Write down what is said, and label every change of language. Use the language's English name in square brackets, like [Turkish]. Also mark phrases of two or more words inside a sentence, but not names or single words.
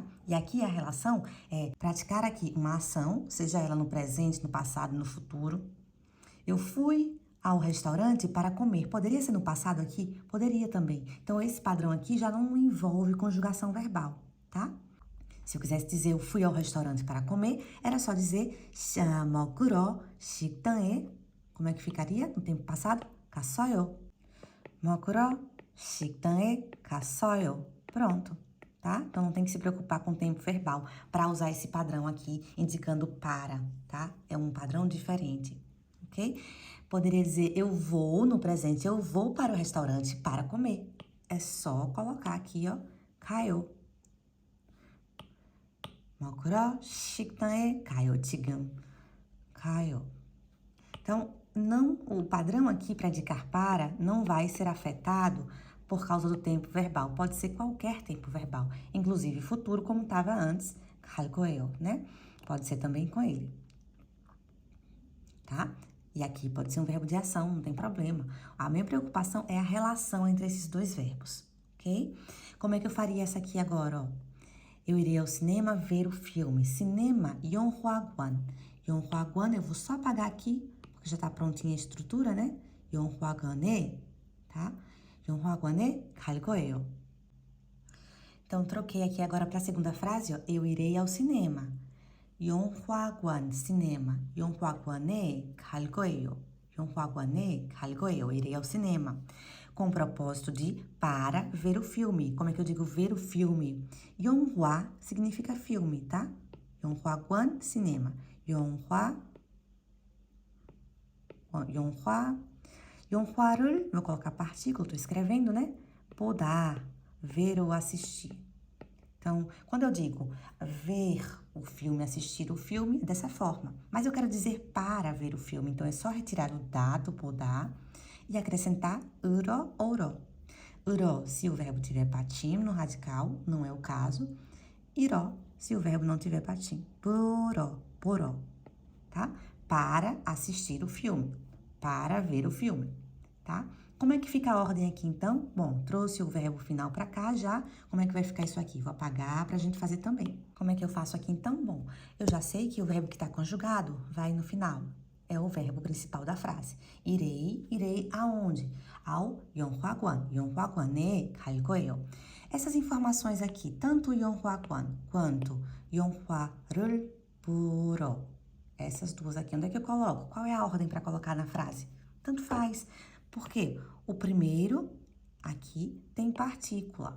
[Portuguese] E aqui a relação é praticar aqui uma ação, seja ela no presente, no passado, no futuro. Eu fui ao restaurante para comer. Poderia ser no passado aqui? Poderia também. Então, esse padrão aqui já não envolve conjugação verbal, tá? Se eu quisesse dizer eu fui ao restaurante para comer, era só dizer [Korean] 먹으러 식당에, [Portuguese] como é que ficaria no tempo passado? [Korean] 갔어요. 먹으러 식당에 갔어요. [Portuguese] Pronto, tá? Então não tem que se preocupar com o tempo verbal para usar esse padrão aqui, indicando para, tá? É um padrão diferente, ok? Poderia dizer eu vou, no presente, eu vou para o restaurante para comer. É só colocar aqui, ó, [Korean] 가요. 먹으러 식당에 가요, 지금. 가요. [Portuguese] Então, o padrão aqui para indicar para não vai ser afetado por causa do tempo verbal. Pode ser qualquer tempo verbal, inclusive futuro, como estava antes, [Korean] 갈 거예요, [Portuguese] né? Pode ser também com ele. Tá? E aqui pode ser um verbo de ação, não tem problema. A minha preocupação é a relação entre esses dois verbos, ok? Como é que eu faria essa aqui agora, ó? Eu irei ao cinema ver o filme. Cinema, [Korean] 영화관. 영화관, [Portuguese] eu vou só apagar aqui, porque já tá prontinha a estrutura, né? [Korean] 영화관에, tá? 영화관에 갈 거예요. [Portuguese] Então, troquei aqui agora para a segunda frase, ó. Eu irei ao cinema. [Korean] 영화관, cinema. 영화관에 갈 거예요. 영화관에 갈 거예요. [Portuguese] Eu irei ao cinema. Com o propósito de para ver o filme. Como é que eu digo ver o filme? 영화 significa filme, tá? 영화관, cinema. 영화를, vou colocar partícula, tô escrevendo, né? 보다, ver ou assistir. Então, quando eu digo ver o filme, assistir o filme, é dessa forma. Mas eu quero dizer para ver o filme, então é só retirar o dado, 보다, e acrescentar [Korean] 으러, 오러. 으러, [Portuguese] se o verbo tiver patim no radical, não é o caso. iró, se o verbo não tiver patim. [Korean] 보러, tá? [Portuguese] Para assistir o filme, para ver o filme, tá? Como é que fica a ordem aqui, então? Bom, trouxe o verbo final para cá já. Como é que vai ficar isso aqui? Vou apagar pra gente fazer também. Como é que eu faço aqui, então? Bom, eu já sei que o verbo que está conjugado vai no final. É o verbo principal da frase. irei aonde? ao 영화관. [Korean] 영화관에 갈 거예요. [Portuguese] Essas informações aqui, tanto 영화관 quanto [Korean] 영화를 보러. [Portuguese] Essas duas aqui, onde é que eu coloco? Qual é a ordem para colocar na frase? Tanto faz. Por quê? O primeiro aqui tem partícula.